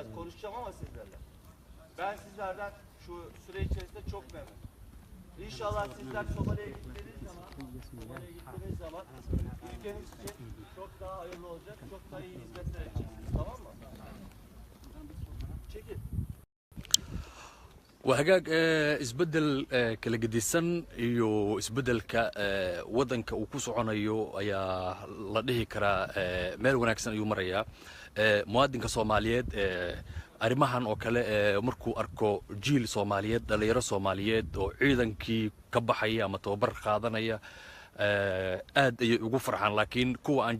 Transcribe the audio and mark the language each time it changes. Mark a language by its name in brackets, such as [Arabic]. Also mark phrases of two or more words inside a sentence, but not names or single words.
[Turkish] Konuşacağım ama sizlerle. Ben sizlerden şu süre içerisinde çok memnunum. İnşallah sizler Somali'ye gittiğiniz zaman ülkeniz için çok daha hayırlı olacak, çok daha iyi hizmetler edeceksiniz. Tamam mı? Çekil. [Somali] وهجاج isbedel kala gedisan iyo isbedelka waddanka uu ku soconayo ayaa la dhihi karaa meel wanaagsan ayuu marayaa muwaadinka Soomaaliyeed arrimahan oo kale markuu arko jiil Soomaaliyeed dhalinyaro Soomaaliyeed oo ciidankii ka baxaya ama tababar qaadanaya aad ay ugu farxaan laakiin kuwa aan